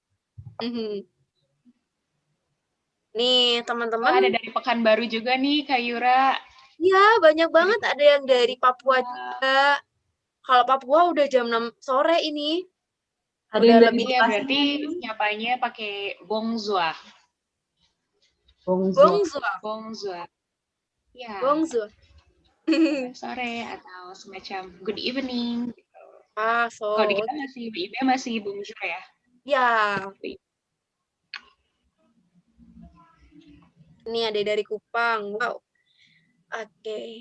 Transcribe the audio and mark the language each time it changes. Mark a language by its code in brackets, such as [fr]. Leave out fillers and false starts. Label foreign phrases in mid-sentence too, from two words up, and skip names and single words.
[id] Nih, teman-teman. Ada dari Pekanbaru juga nih, Kak Yura. Iya, banyak banget. Ada yang dari Papua juga. Kalau Papua udah jam 6 sore ini. Ada yang lebih ya, berarti nyapanya pakai bonjour. Bonjour. Ya. Bonjour. Sore atau semacam [en] good evening. [id] Kalau di kita masih bonjour ya? Ya. Ini ada dari Kupang. Wow. Oke.